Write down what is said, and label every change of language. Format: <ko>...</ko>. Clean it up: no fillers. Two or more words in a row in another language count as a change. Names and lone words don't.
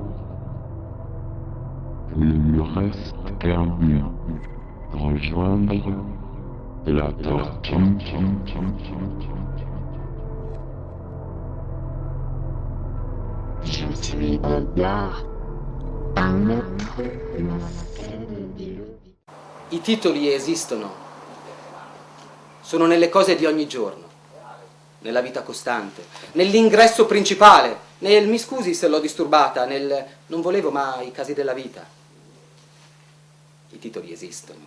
<fr>Il ne me reste qu'un but, rejoindre la tortue. Je suis Godard, un être masqué de Dieu.</fr> <it>I titoli esistono, sono nelle cose di ogni giorno, nella vita costante, nell'ingresso principale, nel mi scusi se l'ho disturbata, nel non volevo mai i casi della vita. I titoli esistono.</it>